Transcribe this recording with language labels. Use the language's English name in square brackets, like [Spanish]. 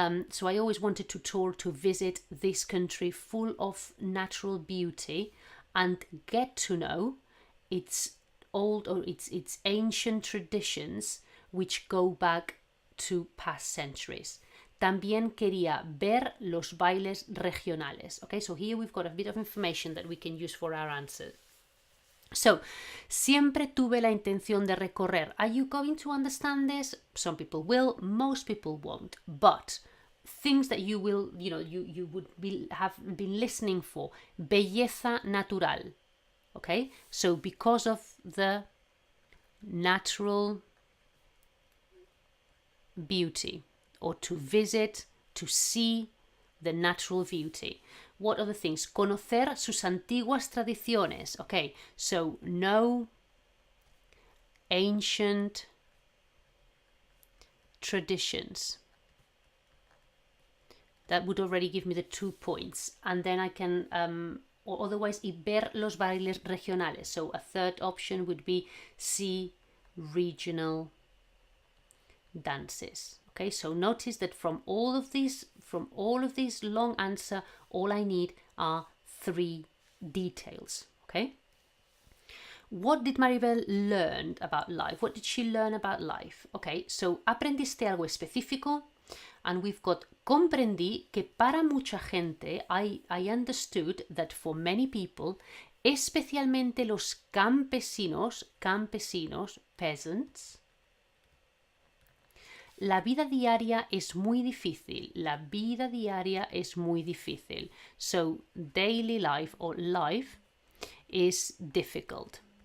[English] So I always wanted to tour, to visit this country full of natural beauty and get to know its old or its ancient traditions which go back to past centuries. [Spanish] También quería ver los bailes regionales. [English] Okay, so here we've got a bit of information that we can use for our answer. [Spanish] So, siempre tuve la intención de recorrer. [English] Are you going to understand this? Some people will, most people won't. But things that you will, you would have been listening for. [Spanish] Belleza natural. [English] Okay? So, because of the natural beauty, or to visit, to see the natural beauty. What other things? [Spanish] Conocer sus antiguas tradiciones. [English] Okay, so know ancient traditions. That would already give me the 2 points. And then I can, or otherwise, [Spanish] y ver los bailes regionales. [English] So a third option would be see regional dances. Okay, so notice that from all of these long answer, all I need are 3 details. Okay. What did Maribel learn about life? What did she learn about life? Okay, so [Spanish] aprendiste algo específico, [English] and we've got [Spanish] comprendí que para mucha gente, [English] I understood that for many people, [Spanish] especialmente los campesinos, [English] peasants, [Spanish] la vida diaria es muy difícil. La vida diaria es muy difícil. [English] So, daily life or life is difficult.